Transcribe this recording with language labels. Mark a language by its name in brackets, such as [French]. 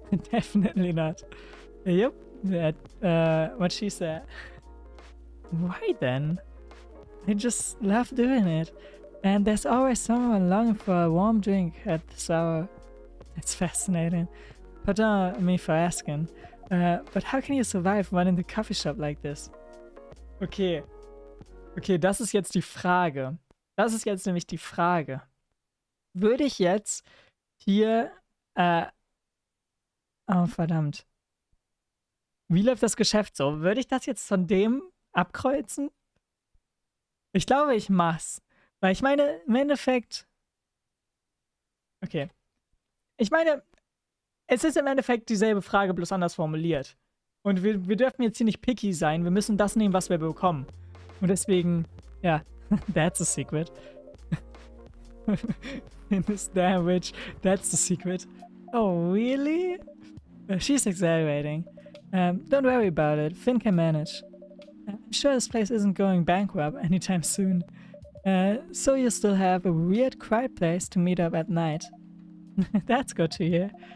[English] Definitely not. Yep, that what she said. Why then? I just love doing it. And there's always someone longing for a warm drink at this hour. It's fascinating. Pardon me for asking. But how can you survive running the coffee shop like this? Okay. [German] Okay, das ist jetzt die Frage. Das ist jetzt nämlich die Frage. Würde ich jetzt hier, oh verdammt. Wie läuft das Geschäft so? Würde ich das jetzt von dem abkreuzen? Ich glaube, ich mach's. Weil ich meine, im Endeffekt... Okay. Ich meine, es ist im Endeffekt dieselbe Frage, bloß anders formuliert. Und wir dürfen jetzt hier nicht picky sein. Wir müssen das nehmen, was wir bekommen. Und deswegen, ja, [English] that's a secret. In this damn witch, that's the secret. Oh, really? She's exaggerating. Don't worry about it. Finn can manage. I'm sure this place isn't going bankrupt anytime soon. So you still have a weird quiet place to meet up at night. That's good to hear.